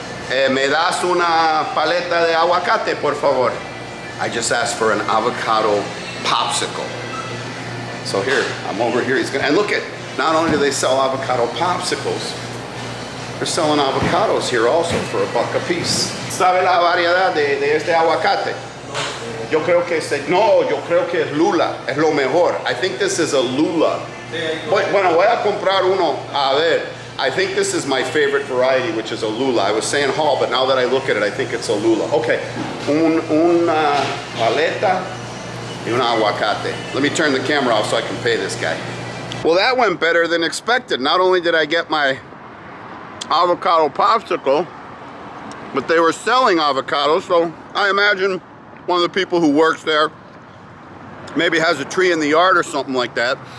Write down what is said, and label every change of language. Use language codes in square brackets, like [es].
[es] ¿Me das una paleta de aguacate, por favor? [en] I just asked for an avocado popsicle. So here, I'm over here. And look at, not only do they sell avocado popsicles, they're selling avocados here also for $1 a piece. [es] ¿Sabe la variedad de este aguacate? Yo creo que yo creo que es Lula, es lo mejor. [en] I think this is a Lula. [es] Bueno, voy a comprar uno, a ver. [en] I think this is my favorite variety, which is a Lula. I was saying Hall, but now that I look at it, I think it's a Lula. [es] Okay, una paleta y un aguacate. [en] Let me turn the camera off so I can pay this guy. Well, that went better than expected. Not only did I get my avocado popsicle, but they were selling avocados, so I imagine one of the people who works there maybe has a tree in the yard or something like that.